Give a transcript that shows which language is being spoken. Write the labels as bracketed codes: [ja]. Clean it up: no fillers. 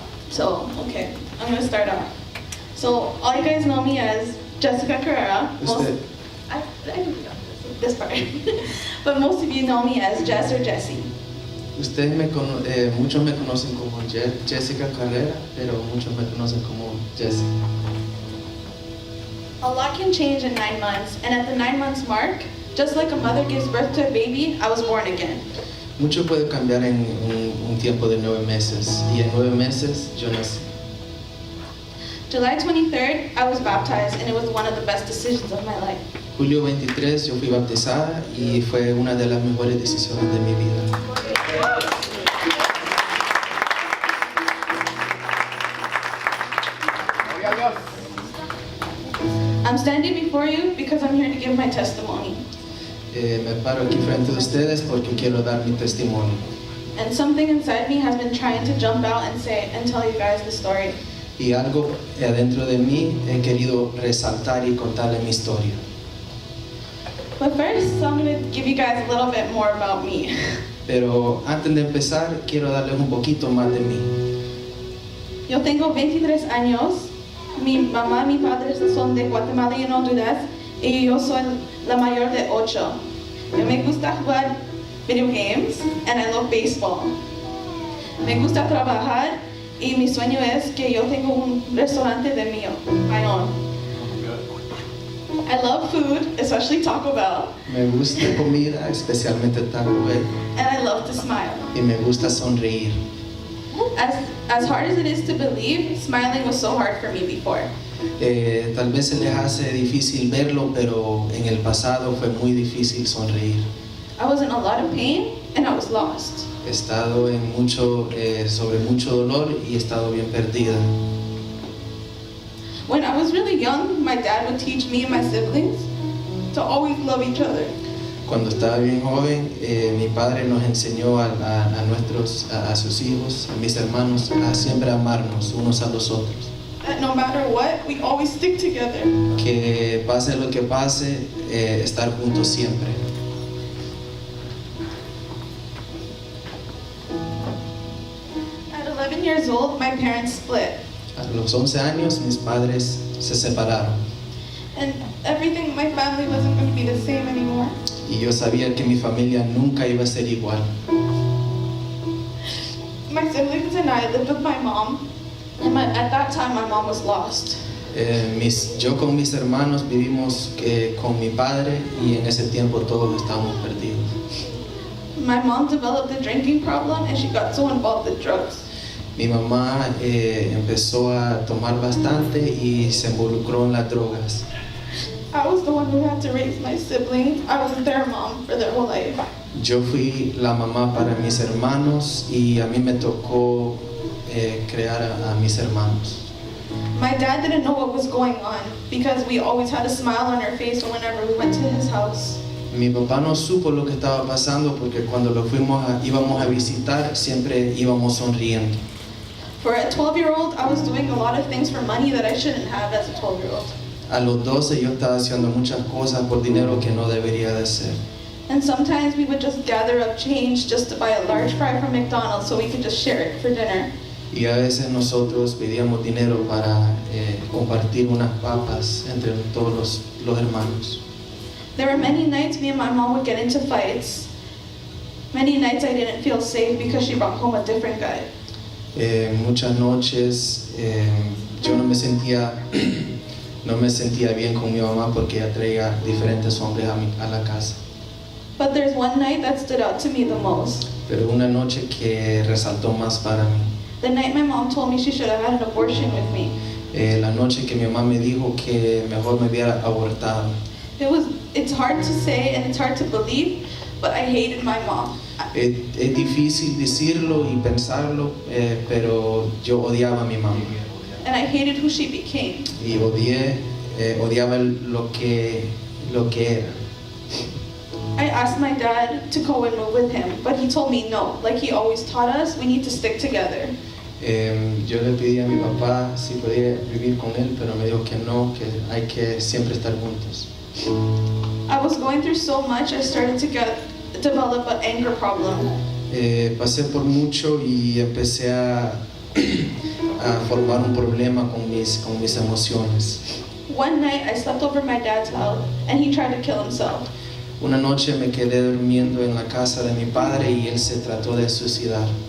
[en] So, okay, I'm going to start off. So, all you guys know me as Jessica Carrera. I can be on this part. But most of you know me as Jess or Jessie. [es] Ustedes muchos me conocen como Jessica Carrera, pero muchos me conocen como Jessie. [en] A lot can change in 9 months, and at the 9 months mark, just like a mother gives birth to a baby, I was born again. [es] Mucho puede cambiar en un tiempo de 9 meses, y en 9 meses yo nací. [en] July 23rd, I was baptized, and it was one of the best decisions of my life. [es] Julio 23 yo fui bautizada y fue una de las mejores decisiones de mi vida. [en] I'm standing before you because I'm here to give my testimony. [es] Me paro aquí frente de ustedes porque quiero dar mi testimonio. [en] And something inside me has been trying to jump out and tell you guys the story. [es] Y algo adentro de mí he querido resaltar y contarle mi historia. [en] But first, I'm going to give you guys a little bit more about me. [es] Pero antes de empezar, quiero darles un poquito más de mí. Yo tengo 23 años. Mi mamá y mi padre son de Guatemala y Honduras. Y yo soy la mayor de 8. Yo me gusta jugar [en] video games and I love baseball. [es] Me gusta trabajar y mi sueño es que yo tengo un restaurante de mío, [en] my own. I love food, especially Taco Bell. [es] Me gusta comida, especialmente Taco Bell. [en] And I love to smile. [es] Y me gusta sonreír. [en] As hard as it is to believe, smiling was so hard for me before. [es] Tal vez se les hace difícil verlo, pero en el pasado fue muy difícil sonreír. [en] I was in a lot of pain and I was lost. [es] He estado sobre mucho dolor y he estado bien perdida. [en] When I was really young, my dad would teach me and my siblings to always love each other. [es] Cuando estaba bien joven, mi padre nos enseñó a sus hijos, a mis hermanos, a siempre amarnos unos a los otros. [en] That no matter what, we always stick together. [es] Que pase lo que pase, estar juntos siempre. [en] At 11 years old, my parents split. [es] A los 11 años, mis padres se separaron. [en] And everything in my family wasn't going to be the same anymore. [es] Y yo sabía que mi familia nunca iba a ser igual. [en] My siblings and I lived with my mom, and at that time my mom was lost. [es] Yo con mis hermanos vivimos con mi padre y en ese tiempo todos estábamos perdidos. [en] My mom developed a drinking problem and she got so involved with drugs. [es] Mi mamá empezó a tomar bastante y se involucró en las drogas. [en] I was the one who had to raise my siblings. I was their mom for their whole life. [es] Yo fui la mamá para mis hermanos y a mí me tocó crear a mis hermanos. [en] My dad didn't know what was going on because we always had a smile on our face whenever we went to his house. [es] Mi papá no supo lo que estaba pasando porque cuando íbamos a visitar siempre íbamos sonriendo. [en] For a 12-year-old, I was doing a lot of things for money that I shouldn't have as a 12-year-old. [es] A los 12 yo estaba haciendo muchas cosas por dinero que no debería de hacer. [en] And sometimes we would just gather up change just to buy a large fry from McDonald's so we could just share it for dinner. [es] Y a veces nosotros pedíamos dinero para compartir unas papas entre todos los hermanos. [en] There were many nights me and my mom would get into fights. Many nights I didn't feel safe because she brought home a different guy. [es] Muchas noches yo no me sentía bien con mi mamá porque ella traía diferentes hombres a la casa. [en] But there's one night that stood out to me the most. [es] Pero una noche que resaltó más para mí. [en] The night my mom told me she should have had an abortion with me. [es] La noche que mi mamá me dijo que mejor me hubiera abortado. [en] It's hard to say and it's hard to believe, but I hated my mom. [es] Es difícil decirlo y pensarlo, pero yo odiaba a mi mamá. [en] And I hated who she became. [es] Y odiaba lo que era. [en] I asked my dad to go and move with him, but he told me no. Like he always taught us, we need to stick together. [es] Yo le pedí a mi papá si podía vivir con él, pero me dijo que no, que hay que siempre estar juntos. [en] I was going through so much, I started to develop an anger problem. [es] Pasé por mucho y empecé a formar un problema con mis emociones. [en] One night, I slept over my dad's house, and he tried to kill himself. [es] Una noche me quedé durmiendo en la casa de mi padre y él se trató de suicidar.